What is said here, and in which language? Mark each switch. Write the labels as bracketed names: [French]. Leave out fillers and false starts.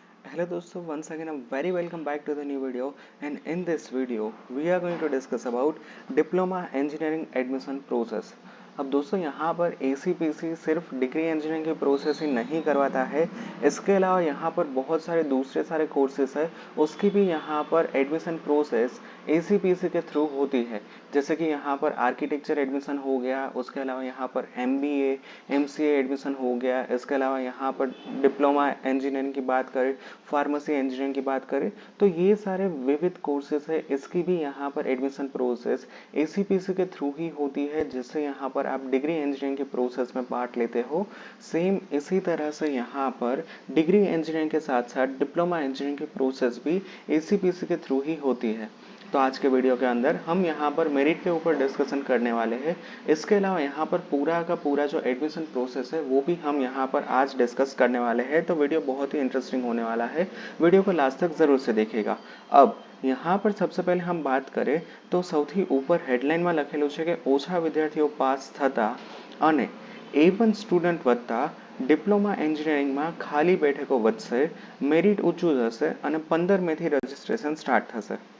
[English] Hello दोस्तों, once again I'm very welcome back to the new video, and in this video we are going to discuss about diploma engineering admission process। [Hindi] अब दोस्तों यहाँ पर ACPC सिर्फ degree engineering की process ही नहीं करवाता है, इसके अलावा यहाँ पर बहुत सारे दूसरे सारे कोर्सेस है, उसकी भी यहाँ पर एडमिशन प्रोसेस ACPC के थ्रू होती है। जैसे कि यहाँ पर आर्किटेक्चर एडमिशन हो गया, उसके अलावा यहाँ पर MBA MCA एडमिशन हो गया, इसके अलावा यहाँ पर डिप्लोमा इंजीनियरिंग की बात करें, फार्मेसी इंजीनियरिंग की बात करें, तो ये सारे विविध कोर्सेज है, इसकी भी यहाँ पर एडमिशन प्रोसेस ACPC के थ्रू ही होती है, जिससे यहाँ पर आप डिग्री इंजीनियरिंग के प्रोसेस में पार्ट लेते हो। सेम इसी तरह से यहाँ पर डिग्री इंजीनियरिंग के साथ साथ डिप्लोमा इंजीनियरिंग की प्रोसेस भी ACPC के थ्रू ही होती है। तो आज के वीडियो के अंदर हम यहाँ पर मेरिट के ऊपर डिस्कशन करने वाले हैं। इसके अलावा यहाँ पर पूरा का पूरा जो एडमिशन प्रोसेस है वो भी हम यहाँ पर आज डिस्कस करने वाले हैं। तो वीडियो बहुत ही इंटरेस्टिंग होने वाला है, वीडियो को लास्ट तक जरूर से देखिएगा। अब यहाँ पर सबसे पहले हम बात करें तो [Gujarati] સૌથી ઉપર હેડલાઇનમાં લખેલું છે કે ઓછા વિદ્યાર્થીઓ પાસ થતા અને A1 સ્ટુડન્ટ વધતા ડિપ્લોમા એન્જિનિયરિંગમાં ખાલી બેઠકો વધશે, મેરિટ ઊંચું જશે અને 15 મેથી રજિસ્ટ્રેશન સ્ટાર્ટ થશે।